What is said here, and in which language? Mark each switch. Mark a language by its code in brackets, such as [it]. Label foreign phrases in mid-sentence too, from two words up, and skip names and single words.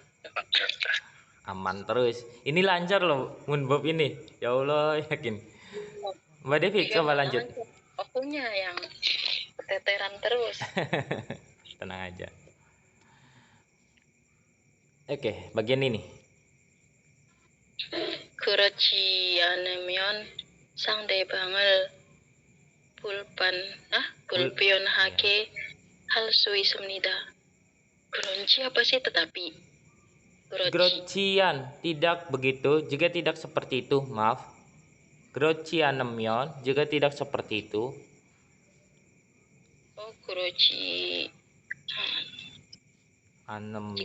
[id] Aman terus. Ini lancar loh Moonbob ini. Ya Allah, yakin. Mbak Devi coba lanjut. Akunya yang keteteran terus. Tenang aja. Oke, bagian ini. [ko] 그렇지 않으면 상대방을 불편하게 할 수 있습니다. [id] 그런지 apa sih tetapi? Grocian, tidak begitu. Jika tidak seperti itu, maaf. Grocianemyon, jika tidak seperti itu. [ko] Oh, 그렇지. Jika